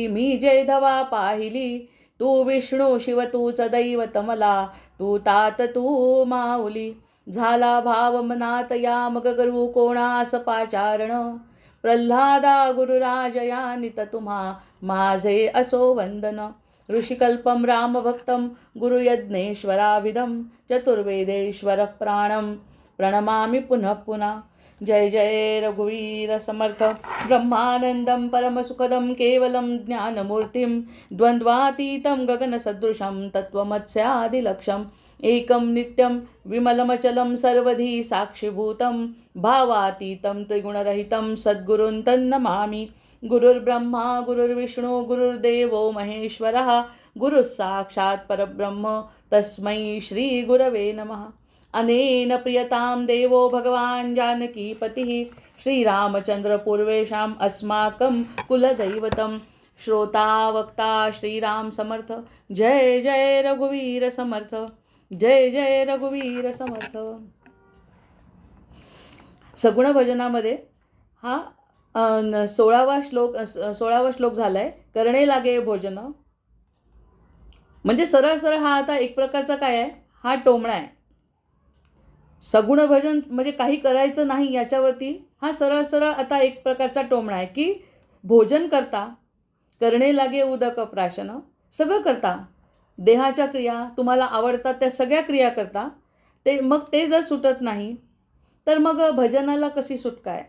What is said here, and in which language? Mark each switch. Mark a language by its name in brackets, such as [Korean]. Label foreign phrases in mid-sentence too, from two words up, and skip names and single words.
[Marathi] मी जय धवा पाहिली, तू विष्णू शिव तूच दैवत मला। तू तात तू माऊली, झाला भाव मनात या मग करू कोणास पाचारण। प्रल्हादा गुरुराज या नित तुम्हा, माझे असो वंदन। [Sanskrit] ऋषिकल्पम रामभक्तं गुरुयज्ञेश्वराभिधं, चतुर्वेदेश्वर प्राणं प्रणमामि पुनः पुनः। [Marathi] जय जय रघुवीर समर्थ, [Sanskrit] ब्रह्मानंदं परमसुखदं केवलं ज्ञानमूर्तिं। द्वन्द्वातीतं गगनसदृशं तत्त्वमस्यादिलक्ष्यम्। एकं नित्यं विमलमचलं सर्वधी साक्षिभूतं, भावातीतं त्रिगुणरहितं सद्गुरुं तन्नमामि। गुरुर्ब्रह्मा गुरुर्विष्णु गुरुर्देवो महेश्वरः, गुरुः साक्षात् परब्रह्म तस्मै श्री गुरवे नमः। अनेन प्रियतां देवो भगवान् जानकीपतिः, श्रीरामचन्द्र पूर्वेषाम् अस्माकं कुलदैवतं। [Marathi] श्रोता वक्ता श्रीराम समर्थ, जय जय रघुवीर समर्थ, जय जय रघुवीर समर्थ। सगुण भजनामध्ये हा 16वा श्लोक झालाय। करणे लागे भोजन, म्हणजे सरळ सरळ हा आता एक प्रकारचा काय आहे, हा टोमणा आहे। सगुण भजन म्हणजे काही करायचं नाही याच्यावरती हा सरळ सरळ आता एक प्रकारचा टोमणा आहे की भोजन करता, करणे लागे उदक प्राशन, सगळं करता, देहाच्या क्रिया तुम्हाला आवडतात त्या सगळ्या क्रिया करता, मग ते जर सुटत नाही तर मग भजनाला कशी सुटका आहे।